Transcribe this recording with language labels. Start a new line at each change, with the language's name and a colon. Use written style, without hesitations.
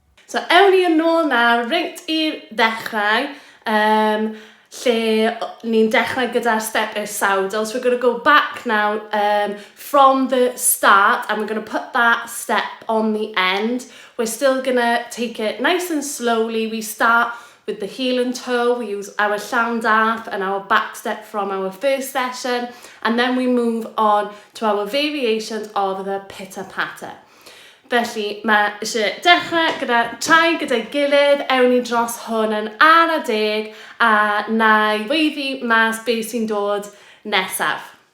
Welsh: So ewn ni yn ôl nawr, reit i'r ddechrau, lle ni'n dechrau gyda'r step i'r-sawdl.
English: So we're going to go back now from the start and we're going to put that step on the end. We're still going to take it nice and slowly. We start with the heel and toe, we use our llawn dath and our back step from our first session, and then we move on to our variations of the pitter-patter.
Welsh: Felly, mae eisiau dechrau gyda trai gyda'i gilydd, ewn ni dros hwn yn ara deg a na i weiddi mas beth sy'n dod nesaf.